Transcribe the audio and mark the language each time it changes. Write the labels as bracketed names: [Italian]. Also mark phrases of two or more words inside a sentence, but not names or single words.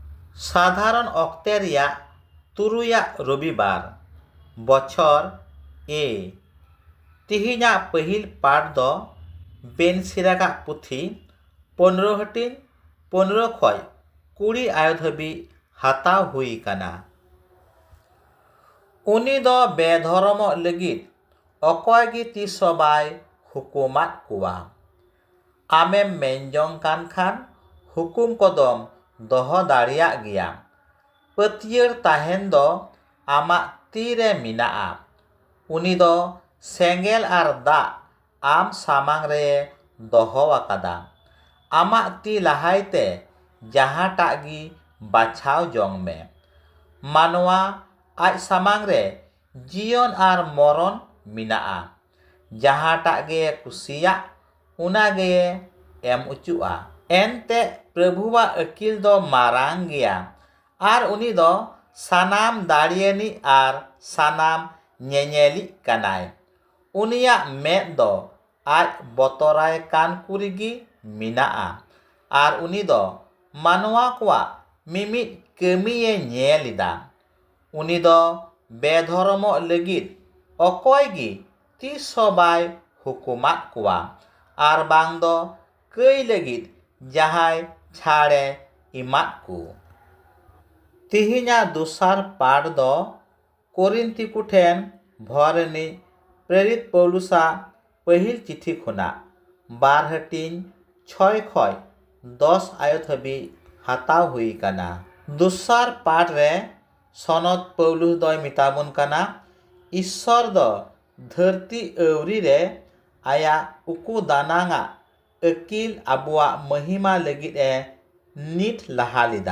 [Santali] साधारण ऑक्टे रिया तुरुया रविवार बछर ए तिहिना पहिल पाठ दो बेनसिरागा पुथी 15 हटिन 15 खय 20 आयो धाबी हाताव हुई काना। उनी दो बेधर्म लगित अकय गी तीस बाय हुकुमात कुआ। आमेम मेनजों कान खान हुकुम कदम दह दाड़िया गिया। पतियर ताहेन दो आमा तीरे मिनाआ। उनी दो सेंगेल आर दा आम सामांग रे दहो आकादा। आमा ती लहायते जहाटाग गी बाछाव जोंग में। मानवा आज सामांग रे जीवन आर मरण मिनाआ। जहाटाग गे कुसिया उना गे एम उचुआ। एनते प्रभुवा अकिल दो मारांग गया आर उनी दो सानाम दाड़ियनी आर सानाम ñeñeli कानाय। उनिया में दो आज बतराय कान कुरिगी मिनाआ आर उनी दो मानवा कुआ मिमित कमिये ñेलिदा। उनी दो बेधर्म लगित अकय गी तीस बाय हुकुमात कुआ आर बांग दो कई लगित जहाय छाड़े इमात कु। तिहिना दुसार पाठ दो कोरिन्थी कुठेन भरनी प्रेरित पौलुसा पहिल चिठी खुना 12 हटिन 6 खय 10 आयो धाबी हाताव हुई काना। दुसार पाठ रे सनद पौलुस दो मिताबुन काना ईश्वर दो धरती अवरी रे आया उकु दानांगा अकिल आबुआ महिमा लगित ए नित लहालिदा।